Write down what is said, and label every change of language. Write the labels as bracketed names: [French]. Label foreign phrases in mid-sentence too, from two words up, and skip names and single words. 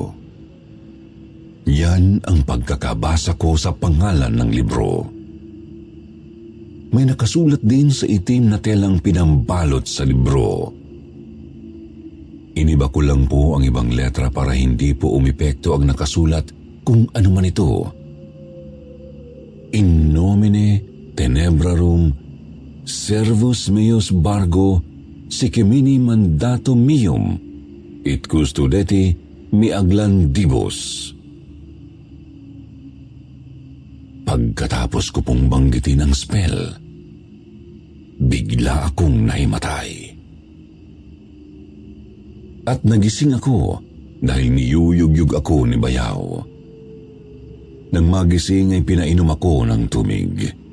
[Filipino] Yan ang pagkakabasa ko sa pangalan ng libro. May nakasulat din sa itim na telang pinambalot sa libro. Iniba ko lang po ang ibang letra para hindi po umepekto ang nakasulat kung ano man ito. [Latin] In nomine tenebrarum servus meus Bargo sicemini mandato meum it custodeti mi aglandibus. [Filipino] Pagkatapos ko pong banggitin ang spell, bigla akong nahimatay. At nagising ako dahil niyuyugyug ako ni Bayaw. Nang magising ay pinainom ako ng tumig.